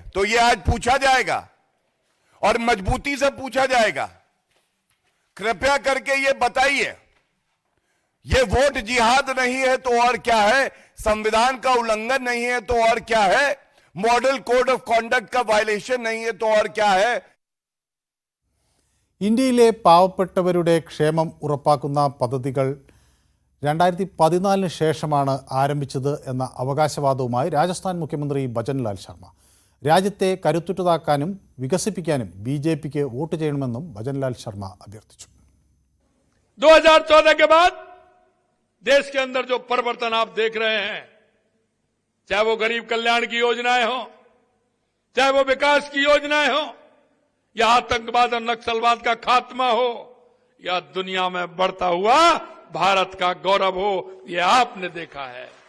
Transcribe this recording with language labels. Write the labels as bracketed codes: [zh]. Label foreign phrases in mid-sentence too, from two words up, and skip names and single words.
[hi] तो ये आज पूछा जाएगा और मजबूती से पूछा जाएगा, कृपया करके ये बताइए, ये वोट जिहाद नहीं है तो और क्या है, संविधान का उल्लंघन नहीं है तो और क्या है, [en] model code of conduct [hi] का वायलेशन नहीं है तो और क्या है. [ml] ഇന്ത്യയിലെ പാവപ്പെട്ടവരുടെ ക്ഷേമം ഉറപ്പാക്കുന്ന പദ്ധതികൾ 2014 ശേഷമാണ് ആരംഭിച്ചത് എന്ന അവകാശവാദവുമായി രാജസ്ഥാൻ മുഖ്യമന്ത്രി ഭജൻലാൽ ശർമ്മ. രാജ്യത്തെ കരുത്തുറ്റതാക്കാനും വികസിപ്പിക്കാനും BJPക്ക് വോട്ട് ചെയ്യണമെന്നും ഭജൻലാൽ ശർമ്മ അഭ്യർത്ഥിച്ചു. [hi] 2014 के बाद देश के अंदर जो परिवर्तन आप देख रहे हैं, चाहे वो गरीब कल्याण की योजनाएं हो, चाहे वो विकास की योजनाएं हो, या आतंकवाद और नक्सलवाद का खात्मा हो, या दुनिया में बढ़ता हुआ भारत का गौरव हो, ये आपने देखा है.